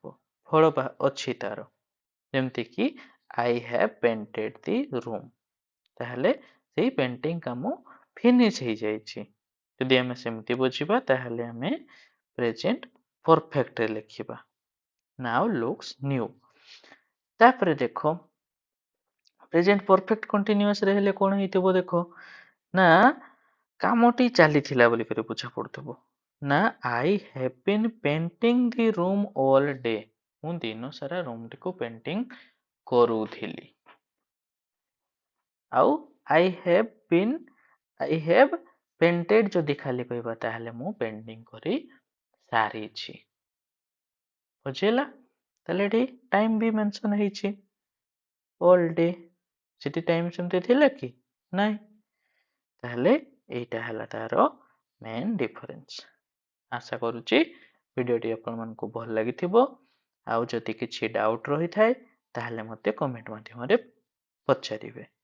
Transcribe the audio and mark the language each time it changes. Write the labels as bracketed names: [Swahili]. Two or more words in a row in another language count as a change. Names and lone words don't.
[Odia] ଫଳ ଅଛି ତାର ଯେମିତିକି [English] I have painted the room [Odia] ତାହେଲେ ସେଇ ପେଣ୍ଟିଂ କାମ ଫିନିଶ ହେଇଯାଇଛି ଯଦି ଆମେ ସେମିତି ବୁଝିବା ତାହେଲେ ଆମେ [English] present perfectରେ [Odia] ଲେଖିବା [English] now looks new [Odia] ତାପରେ ଦେଖ [English] present perfect continuousରେ [Odia] ହେଲେ କଣ ହେଇଥିବ ଦେଖ ନା କାମଟି ଚାଲିଥିଲା ବୋଲିକରି ବୁଝା ପଡୁଥିବ ନା [English] I have been painting the room all day [Odia] ମୁଁ ଦିନ ସାରା ରୁମଟିକୁ ପେଣ୍ଟିଂ କରୁଥିଲି ଆଉ [English] I have painted [Odia] ଯଦି ଖାଲି କହିବା ତାହେଲେ ମୁଁ ପେଣ୍ଟିଂ କରି ସାରିଛି ବୁଝିଲା ତାହେଲେ ଏଠି ଟାଇମ ବି ମେନସନ ହେଇଛି [English] all day [Odia] ସେଠି ଟାଇମ ସେମିତି ଥିଲା କି ନାଇଁ ତାହେଲେ ଏଇଟା ହେଲା ତାର [English] main difference [Odia] ଆଶା କରୁଛି ଭିଡ଼ିଓଟି ଆପଣମାନଙ୍କୁ ଭଲ ଲାଗିଥିବ ଆଉ ଯଦି କିଛି ଡାଉଟ୍ ରହିଥାଏ ତାହେଲେ ମୋତେ କମେଣ୍ଟ ମାଧ୍ୟମରେ ପଚାରିବେ।